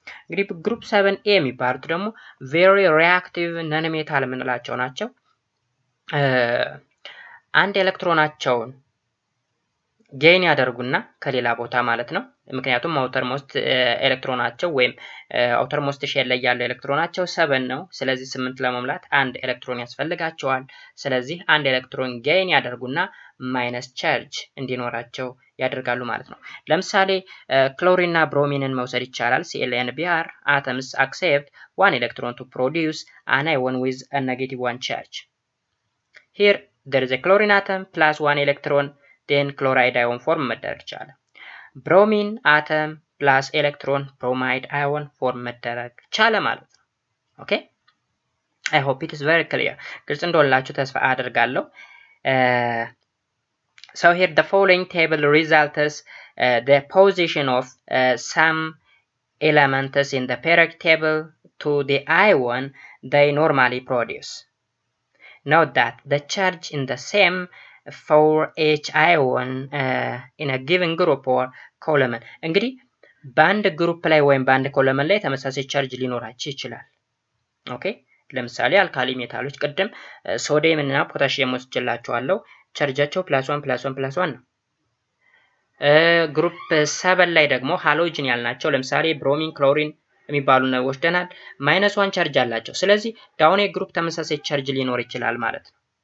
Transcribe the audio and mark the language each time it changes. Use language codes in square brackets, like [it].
[am] እንግዲህ ግሩፕ 7A የሚባሉት ደግሞ ቬሪ ሪአክቲቭ ነን ሜታል የምንላቸው ናቸው። አንድ ኤሌክትሮናቸውን ጌን ያደርጉና ከሌላ ቦታ ማለት ነው። ምክንያቱም አውተር ሞስት ኤሌክትሮናቸው ወይም አውተር ሞስት ሼል ላይ ያለው ኤሌክትሮናቸው 7 ነው። ስለዚህ 8 ለመሙላት አንድ ኤሌክትሮን ያስፈልጋቸዋል። ስለዚህ አንድ ኤሌክትሮን ጌን ያደርጉና ማይነስ ቻርጅ እንዲኖራቸው ያደርጋሉ ማለት ነው። ለምሳሌ ክሎሪን እና ብሮሚንን መውሰድ ይቻላል። [en] Cl and Br atoms accept one electron to produce an ion with a negative 1 charge. Here there is a chlorine atom plus 1 electron, then chloride ion form [am] መደረግ ይቻላል። ብሮሚን አተም ፕላስ ኤሌክትሮን ብሮማይድ አዮን ፎርም መደረግ ቻለ ማለት ነው። ኦኬ [en] I hope it is very clear. [am] ግልጽ እንደሆነላችሁ ተስፋ አደርጋለሁ። [en] So here the following table results the position of some elements in the periodic table to the ion they normally produce. Note that the charge in the same for each ion in a given group or column. [am] እንግዲህ በአንድ ግሩፕ ላይ ወይም በአንድ ኮለመን ላይ ተመሳሳይ ቻርጅ ሊኖራቸው ይችላል። ኦኬ ለምሳሌ አልካሊ ሜታሎች ቅድም ሶዲየም እና ፖታሺየም ወስጄላችኋለሁ። ቻርጃቸው +1+1+1 ነው። ግሩፕ 7 ላይ ደግሞ ሃሎጅን ያልናቸው ለምሳሌ ብሮሚን፣ ክሎሪን የሚባሉ ነው ወስደናል። -1 ቻርጅ አላቸው። ስለዚህ ዳውን ግሩፕ ተመሳሳይ ቻርጅ ሊኖር ይችላል ማለት ነው።